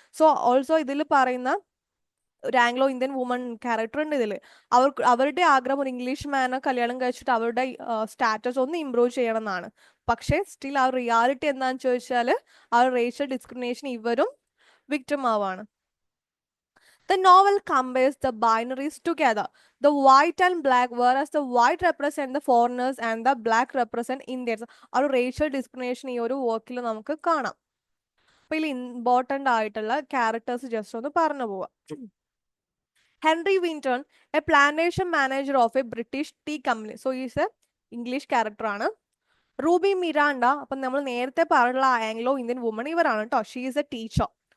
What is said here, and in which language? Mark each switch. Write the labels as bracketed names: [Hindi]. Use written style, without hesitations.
[Malayalam] So also ഇതിൽ പറയുന്ന ഒരു ആംഗ്ലോ ഇന്ത്യൻ വുമൺ ക്യാരക്ടർ ഉണ്ട് ഇതിൽ. അവരുടെ ആഗ്രഹം ഒരു ഇംഗ്ലീഷ് മാനെ കല്യാണം കഴിച്ചിട്ട് അവരുടെ സ്റ്റാറ്റസ് ഒന്ന് ഇമ്പ്രൂവ് ചെയ്യണം എന്നാണ്. പക്ഷേ സ്റ്റിൽ ആ റിയാലിറ്റി എന്താണെന്ന് ചോദിച്ചാൽ ആ റേഷ്യൽ ഡിസ്ക്രിമിനേഷൻ ഇവരും victim ആവാണ്. [English] The novel compares the binaries together, the white and black, whereas the white represent the foreigners and the black represent Indians. [Malayalam] ആ ഒരു റേഷ്യൽ ഡിസ്ക്രിമിനേഷൻ ഈ ഒരു വർക്കിൽ നമുക്ക് കാണാം. അപ്പൊ ഇതിൽ ഇമ്പോർട്ടൻ്റ് ആയിട്ടുള്ള ക്യാരക്ടേഴ്സ് ജസ്റ്റ് ഒന്ന് പറഞ്ഞു പോവാം. [English] Henry Winton, a plantation manager of a British tea company. [Malayalam] So is A English character ആണ്. റൂബി മിറാണ്ട, അപ്പം നമ്മൾ നേരത്തെ പറഞ്ഞുള്ള ആംഗ്ലോ ഇന്ത്യൻ വുമൺ ഇവരാണ് കേട്ടോ. [English] She is a teacher.